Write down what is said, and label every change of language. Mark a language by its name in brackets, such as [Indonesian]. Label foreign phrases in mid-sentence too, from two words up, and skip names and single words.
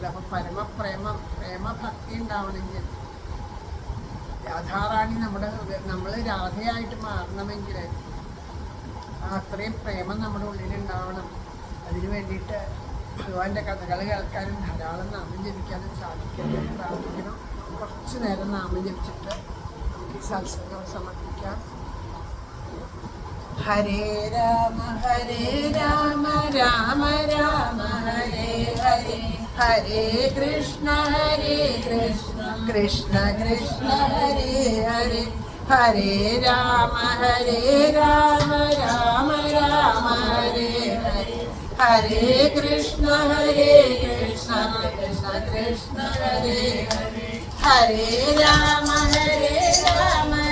[Malayalam] അപ്പം പ്രേമഭക്തി ഉണ്ടാവണമെങ്കിൽ രാധാറാണി നമ്മൾ രാധയായിട്ട് മാറണമെങ്കിൽ അത്രയും പ്രേമം നമ്മുടെ ഉള്ളിലുണ്ടാവണം. അതിനു വേണ്ടിയിട്ട് ഭഗവാന്റെ കഥകൾ കേൾക്കാനും ധാരാളം നാമം ജപിക്കാനും സാധിക്കട്ടെ പ്രാർത്ഥിക്കണം. കുറച്ച് നേരം നാമം ജപിച്ചിട്ട് നമുക്ക് ഈ സത്സംഗം സമർപ്പിക്കാം. [Sanskrit] ഹരേ രാമ രാമ രാമ ഹരേ ഹരേ, ഹരേ കൃഷ്ണ കൃഷ്ണ കൃഷ്ണ ഹരേ ഹരേ, ഹരേ രാമ രാമ രാമ ഹരേ ഹരേ, ഹരേ കൃഷ്ണ കൃഷ്ണ കൃഷ്ണ ഹരേ ഹരേ, ഹരേ രാമ രാമ